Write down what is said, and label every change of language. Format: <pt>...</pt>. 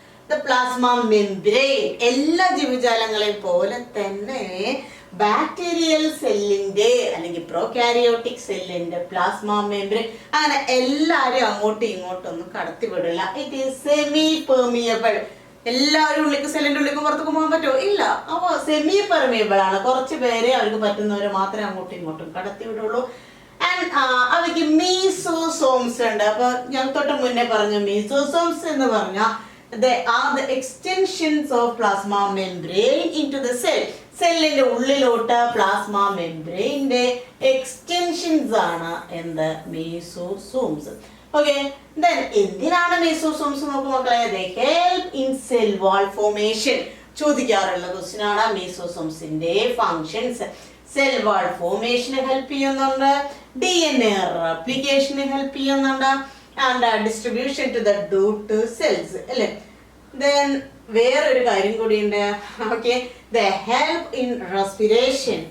<ml>The plasma membrane എല്ലാ ജീവജാലങ്ങളെയും പോലെ തന്നെ ബാക്ടീരിയൽ സെല്ലിന്റെ അല്ലെങ്കിൽ പ്രോകാരിയോട്ടിക് സെല്ലിന്റെ പ്ലാസ്മ മെംബ്രെയിൻ അങ്ങനെ എല്ലാരും അങ്ങോട്ടും ഇങ്ങോട്ടും ഒന്നും കടത്തിവിടില്ല.</ml> <en>It is semi permeable.</en> <ml>എല്ലാവരും ഉള്ളിക്ക് സെല്ലിന്റെ ഉള്ളിലേക്ക് പുറത്തേക്ക് പോകാൻ പറ്റുമോ? ഇല്ല. അപ്പൊ സെമി പെർമിയബിൾ ആണ്. കുറച്ച് പേരെ അവർക്ക് പറ്റുന്നവരെ മാത്രമേ അങ്ങോട്ടും ഇങ്ങോട്ടും കടത്തിവിടുള്ളൂ. ആൻഡ് അവയ്ക്ക് മീസോസോംസ് ഉണ്ട്. അപ്പൊ ഞാൻ തൊട്ട് മുന്നേ പറഞ്ഞു, മീസോസോംസ് എന്ന് പറഞ്ഞാൽ</ml> <en>they are the extensions of plasma membrane into the cell.</en> <ml>സെല്ലിന്റെ ഉള്ളിലോട്ട് പ്ലാസ്മ മെംബ്രെയിന്റെ എക്സ്റ്റൻഷൻസ് ആണ് എന്ത്? മീസോസോംസ്. ഓക്കെ, then എന്തിനാണ് മീസോസോംസ് നോക്കൂ മക്കളെ?</ml> <en>they help in cell wall formation.</en> <ml>ചോദിക്കാറുള്ള question ആണ് മീസോസോംസിന്റെ ഫങ്ഷൻസ്. സെൽ വാൾ ഫോർമേഷന് ഹെൽപ്പ് ചെയ്യുന്നുണ്ട്, DNA റെപ്ലിക്കേഷന് ഹെൽപ്പ് ചെയ്യുന്നുണ്ട്,</ml> <en>And distribution to the dot cells.</en> <ml>അല്ലേ, ദെൻ വേറൊരു കാര്യം കൂടിയുണ്ട്. Okay,</ml> <en>The help in respiration.</en>